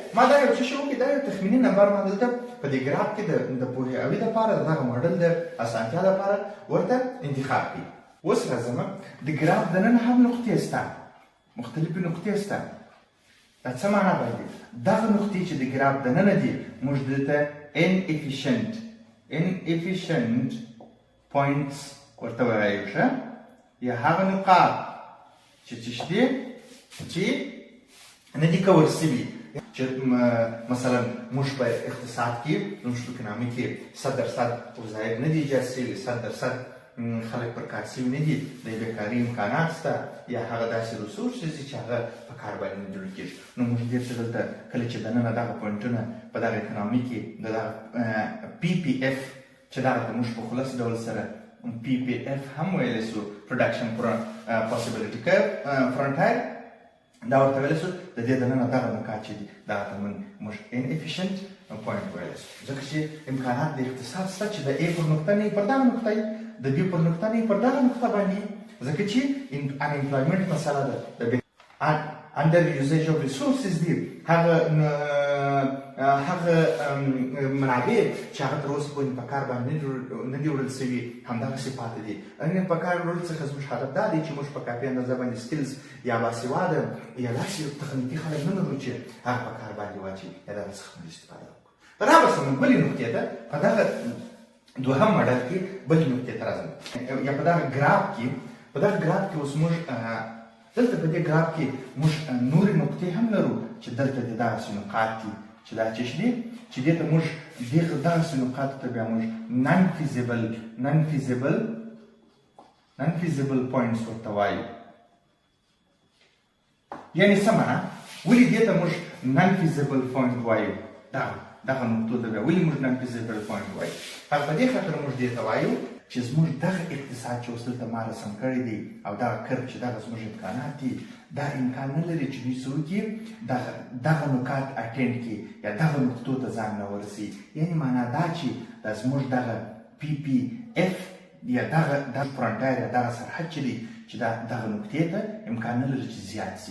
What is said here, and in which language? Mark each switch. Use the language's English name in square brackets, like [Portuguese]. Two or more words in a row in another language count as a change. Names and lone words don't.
[Pashto] ما دا یو څه شو کې دا یو تخمیني نمبر ما دلته په دې ګراف کې د پوهاوي لپاره دغه ماډل د اسانتیا لپاره ورته انتخاب کړي. اوس راځم د ګراف دننه هم نقطې شته، مختلفې نقطې شته. دا څه معنا باندې دغه نقطې چې د ګراف دننه دي موږ دلته [English] inefficient points [Pashto] ورته وایو ښه، یا هغه نقاط چې څه دي چې نه دي کور سوي. چې مثلا موږ په اقتصاد کې موږ په اکنامي کې 100% وظایف نه دي ایجاد سوي، 100% خلک پر کار سوي نه دي، د بیکاري امکانات شته، یا هغه داسې ریسورسز دي چې هغه په کار باندې نه جوړ کېږي. نو موږ دې ته دلته کله چې دننه دغه پوینټونه په دغه اکنامي کې د دغه PPF چې دغه ته موږ په خلاص ډول سره PPF هم ویلی سو، [English] production possibility curve frontier, [Pashto] دا ورته ویلی سو. د دې دننه دغه نقاط چې دي دغه ته موږ [English] inefficient point [Pashto] ویلی سو، ځکه چې امکانات د اقتصاد شته چې د A پر نقطه نه پر دغه نقطه وي، د B پر نقطه نه پر دغه نقطه باندې، ځکه چې unemployment مسله ده، د [English] under usage of resources [Pashto] دي، هغه منابع چې هغه تر اوسه پورې په کار باندې نه دي وړل سوي همدغسې پاتې دي. په کار وړلو څخه زموږ هدف دا دی چې موږ په کافي اندازه باندې سکلز یا باسواده یا داسې تخنیکي خلک نه لرو چې هغه په کار باندې واچوي یا دغه څخه موږ استفاده وکړو. رابرسه موږ بلې نقطې ته په دغه دوهم ماډل کې بلې نقطې ته راځم، یا په دغه ګراف کې اوس موږ دلته په دې ګراف کې موږ نورې نقطې هم لرو چې دلته د دغسې نقاط دي چې دا څه دي چې دې ته موږ دغسې نقاطو ته بیا موږ [English] non feasible points [Pashto] ورته وایو. یعنې څه معنا؟ ولې دې ته موږ [English] non feasible point [Pashto] وایو؟ دغه نقطو ته بیا ولې موږ [English] non feasible point [Pashto] وایو؟ هغه په دې خاطر موږ دې ته وایو چې زموږ دغه اقتصاد چې اوس دلته ما رسم کړی دی او دغه کرب چې دغه زموږ امکانات دي، دا امکان نه لري چې دوی څه وکړي دغه نقاط اټینډ کړي یا دغه نقطو ته ځان راورسوي. یعنې معنا دا چې دا زموږ دغه PPF یا دغه فرنټایر یا دغه سرحد چې دی چې دغه نقطې ته امکان نه لري چې زیات شي.